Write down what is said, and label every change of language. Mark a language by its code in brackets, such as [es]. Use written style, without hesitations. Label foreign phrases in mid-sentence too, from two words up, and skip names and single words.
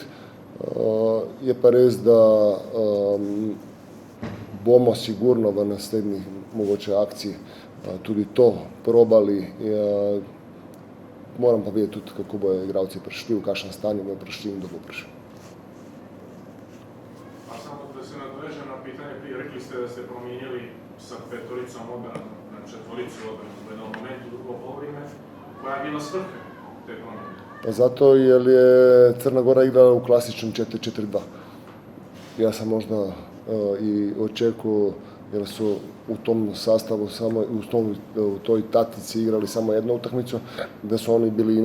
[sl] Je pa res, da bomo sigurno v naslednjih mogoče akciji tudi to probali. Moram pa videti tudi, kako bojo igralci prišli, v kakšnem stanju bojo prišli in kdo bo prišel. [hr] A samo da se nadovežem na pitanje, rekli ste, da ste promijenili sa 5-oricom obranu na 4-oricu obranu v jednom momentu, drugo polovrime. Koja je bila svrha te promjene? Pa zato jer je Crna Gora igrala u klasičnom 4-4-2. Ja sam možda i očekuo, jer su u tom sastavu, u toj taktici igrali samo jednu utakmicu, da su oni bili